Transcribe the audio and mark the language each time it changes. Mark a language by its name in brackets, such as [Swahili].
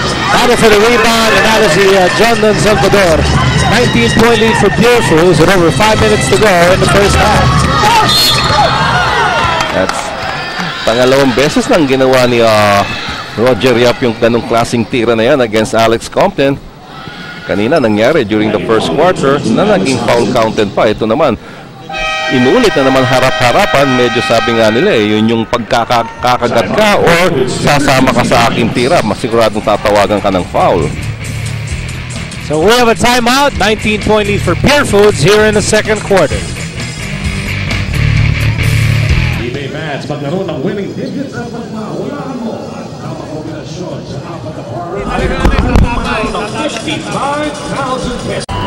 [English] Battle for the rebound, and that is the John Don Salvador. 19-point lead for Pure Foods with over 5 minutes to go in the first half. [Filipino] That's pangalawang beses nang ginawa ni Roger Yap yung ganong klaseng tira na yan against Alex Compton. Kanina nangyari [English] during the first quarter [Filipino] na naging foul counted pa. Ito naman, inulit na naman harap-harapan. Medyo sabi nga nila yun yung pagkakagat ka or sasama ka sa aking tira, masiguradong tatawagan ka ng foul. [English] So we have a timeout. 19-point lead for Pure Foods here in the second quarter. [Filipino] eBay Mats, paglaro ng winning digits at pagpahulaan mo ang kombinasyon sa apat na party ng 55,000 pesos.